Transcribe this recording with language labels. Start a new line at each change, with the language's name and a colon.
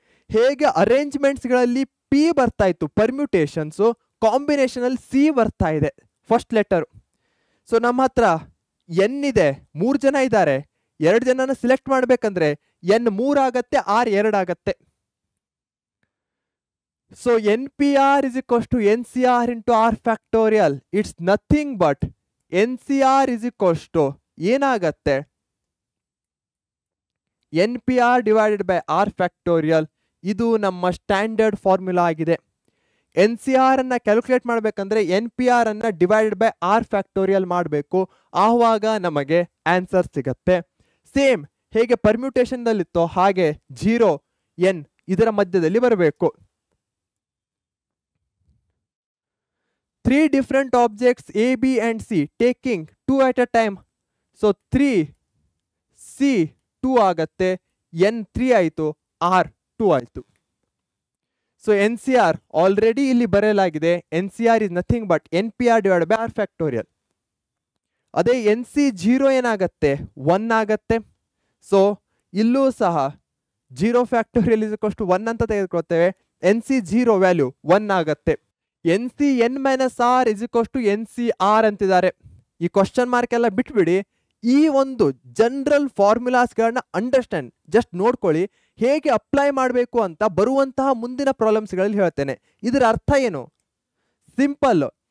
Kannada: ಹೇಗೆ ಅರೇಂಜ್ಮೆಂಟ್ಸ್ಗಳಲ್ಲಿ P ಬರ್ತಾ ಇತ್ತು ಪರ್ಮ್ಯೂಟೇಷನ್ಸು, ಕಾಂಬಿನೇಷನಲ್ಲಿ C ಬರ್ತಾ ಇದೆ ಫಸ್ಟ್ ಲೆಟರು. ಸೊ ನಮ್ಮ ಹತ್ರ N ಇದೆ, 3 ಜನ ಇದ್ದಾರೆ, 2 ಜನನ ಸಿಲೆಕ್ಟ್ ಮಾಡಬೇಕಂದ್ರೆ N 3 ಆಗತ್ತೆ, R 2 ಆಗತ್ತೆ.
English: So NPR is equals to NCR into R factorial. It's nothing but NCR is equals to
Kannada: ಏನಾಗತ್ತೆ,
English: NPR divided by R factorial.
Kannada: ಇದು ನಮ್ಮ ಸ್ಟ್ಯಾಂಡರ್ಡ್ ಫಾರ್ಮುಲಾ ಆಗಿದೆ. NCR ಅನ್ನ ಕ್ಯಾಲ್ಕುಲೇಟ್ ಮಾಡಬೇಕಂದ್ರೆ NPR ಅನ್ನ ಡಿವೈಡೆಡ್ ಬೈ R ಫ್ಯಾಕ್ಟೋರಿಯಲ್ ಮಾಡಬೇಕು, ಆವಾಗ ನಮಗೆ ಆನ್ಸರ್ ಸಿಗತ್ತೆ. ಸೇಮ್ ಹೇಗೆ ಪರ್ಮ್ಯೂಟೇಷನ್ನಲ್ಲಿತ್ತೋ ಹಾಗೆ 0 n ಇದರ ಮಧ್ಯದಲ್ಲಿ ಬರಬೇಕು.
English: 3 different objects A, B and C taking 2 at a time.
Kannada: So 3 C 2 ಆಗತ್ತೆ, n 3 ಆಯಿತು, R 2 ಆಯಿತು. ಸೊ NCR ಆಲ್ರೆಡಿ ಇಲ್ಲಿ ಬರೆಯಲಾಗಿದೆ.
English: NCR is nothing but NPR divided by R factorial.
Kannada: ಅದೇ NC 0 ಏನಾಗತ್ತೆ 1 ಆಗತ್ತೆ. ಸೊ ಇಲ್ಲೂ ಸಹ 0 ಫ್ಯಾಕ್ಟೋರಿಯಲ್ ಇಸ್ ಈಕ್ವಲ್ಸ್ ಟು 1 ಅಂತ ತೆಗೆದುಕೊಳ್ತೇವೆ. NC 0 ವ್ಯಾಲ್ಯೂ 1 ಆಗತ್ತೆ. NC n minus R is equals to NCR ಅಂತಿದ್ದಾರೆ. ಈ ಕ್ವಶನ್ ಮಾರ್ಕ್ ಎಲ್ಲ ಬಿಟ್ಬಿಡಿ. ಈ ಒಂದು ಜನರಲ್ ಫಾರ್ಮುಲಾಸ್ಗಳನ್ನ ಅಂಡರ್ಸ್ಟ್ಯಾಂಡ್ ಜಸ್ಟ್ ನೋಡ್ಕೊಳ್ಳಿ, ಹೇಗೆ ಅಪ್ಲೈ ಮಾಡಬೇಕು ಅಂತ ಬರುವಂತಹ ಮುಂದಿನ ಪ್ರಾಬ್ಲಮ್ಸ್ಗಳಲ್ಲಿ ಹೇಳ್ತೇನೆ. ಇದರ ಅರ್ಥ ಏನು? ಸಿಂಪಲ್.